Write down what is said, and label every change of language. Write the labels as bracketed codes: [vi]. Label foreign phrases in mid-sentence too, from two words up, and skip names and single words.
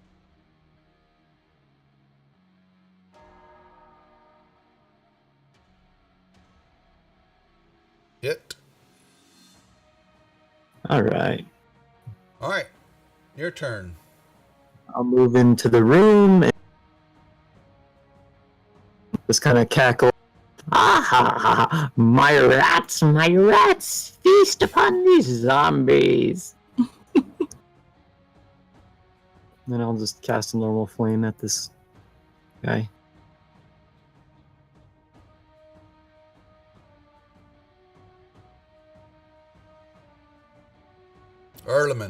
[en] Hit. All right. Alright. Your turn. I'll move into the room and just kind of cackle. Ah ha ha ha! My rats, feast upon these zombies. Then I'll just cast a normal flame at this guy. Erleman.